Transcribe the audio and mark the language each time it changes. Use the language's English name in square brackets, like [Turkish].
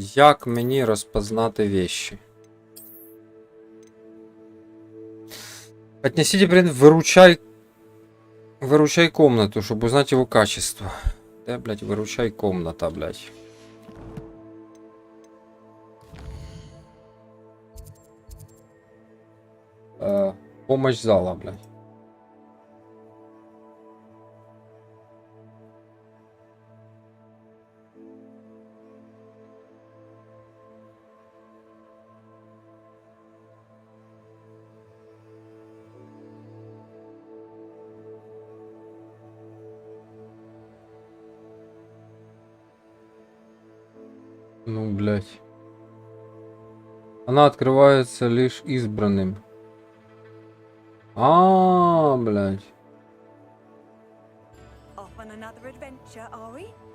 [Ukrainian] Як мені [Russian] розпознати вещи? Отнесите предмет, выручай комнату, чтобы узнать его качество. Да, блядь, выручай комната, блядь. Помощь зала, блядь. Ну, блядь. Она открывается лишь избранным. Блядь. [English] Off on another adventure, are we?